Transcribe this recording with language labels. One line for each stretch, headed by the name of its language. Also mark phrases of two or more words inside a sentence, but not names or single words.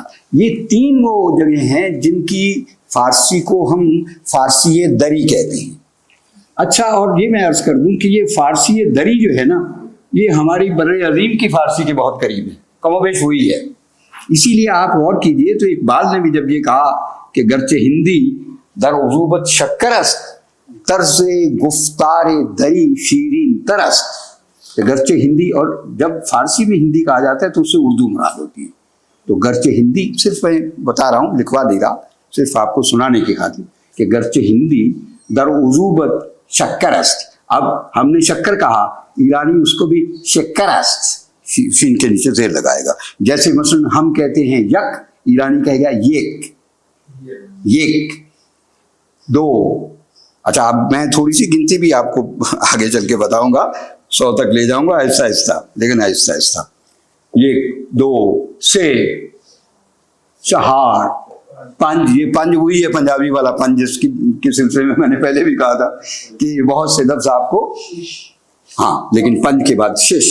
Urdu: یہ تین وہ جگہ ہیں جن کی فارسی کو ہم فارسی دری کہتے ہیں. اچھا، اور یہ میں عرض کر دوں کہ یہ فارسی دری جو ہے نا، یہ ہماری برِ عظیم کی فارسی کے بہت قریب ہے، کم و بیش ہوئی ہے. اسی لیے آپ غور کیجیے تو اقبال نے بھی جب یہ کہا کہ
Persian: گرچه هندی در عذوبت شکر است، طرز گفتار دری شیرین تر است. گرچہ ہندی،
Urdu: اور جب فارسی میں ہندی کہا جاتا ہے تو اس سے اردو مراد ہوتی ہے. تو
Persian: گرچہ ہندی
Urdu: صرف میں بتا رہا ہوں، لکھوا دے رہا صرف آپ کو سنانے کی خاطر کہ
Persian: گرچہ ہندی در عذوبت شکر است.
Urdu: اب ہم نے شکر کہا، ایرانی اس کو بھی
Persian: شکر است
Urdu: شین کے نیچے زیر لگائے گا. جیسے مثلا ہم کہتے ہیں یک، ایرانی کہے گا یک،
Persian: یک دو.
Urdu: اچھا اب میں تھوڑی سی گنتی بھی آپ کو آگے چل کے بتاؤں گا، 100 تک لے جاؤں گا آہستہ آہستہ، لیکن آہستہ آہستہ.
Persian: ایک، دو، سے، چہار، پنج.
Urdu: یہ پنج وہی ہے پنجابی والا پنج جس کے سلسلے میں میں نے پہلے بھی کہا تھا کہ بہت سے لفظ آپ کو، ہاں لیکن پنج کے بعد شش.